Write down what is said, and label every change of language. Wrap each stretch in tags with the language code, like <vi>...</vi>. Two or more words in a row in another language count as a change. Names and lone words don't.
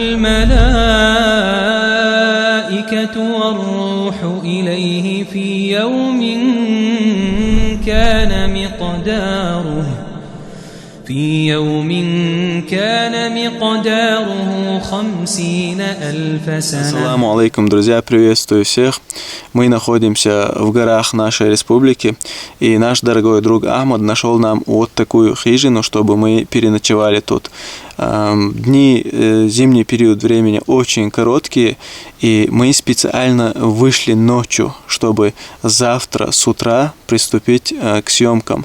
<ar>الملائكة والروح إليه في يوم كان مقداره 50,000 سنة. السلام عليكم,</ar> <ru>друзья, приветствую всех. Мы находимся в горах нашей республики, и наш дорогой друг Ахмад нашел нам вот такую хижину, чтобы мы переночевали тут. Дни, зимний период времени очень короткие, и мы специально вышли ночью, чтобы завтра с утра приступить к съемкам.</ru>